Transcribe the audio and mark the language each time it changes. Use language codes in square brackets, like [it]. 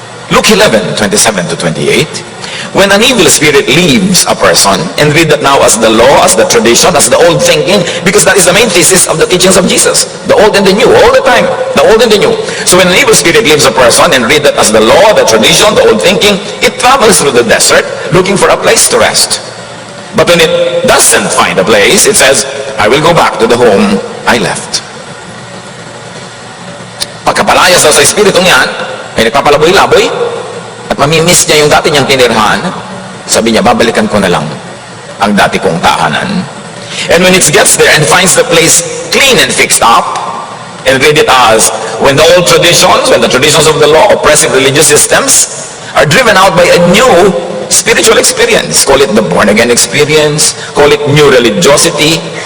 [en] Luke 11:27 to 28. When an evil spirit leaves a person, and read that now as the law, as the tradition, as the old thinking, because that is the main thesis of the teachings of Jesus, the old and the new, all the time, the old and the new. So when an evil spirit leaves a person, and read that as the law, the tradition, the old thinking, it travels through the desert looking for a place to rest. But when it doesn't find a place, it says, I will go back to the home I left. [tl] Pagkapalayas sa espiritu niyan, ay nagpapalaboy-laboy, at mamimiss niya yung dati niyang tinirhan, sabi niya, babalikan ko na lang ang dati kong tahanan. [en] And when it gets there and finds the place clean and fixed up, and read it as, when the old traditions, when the traditions of the law, oppressive religious systems, are driven out by a new spiritual experience. Call it the born-again experience, call it new religiosity.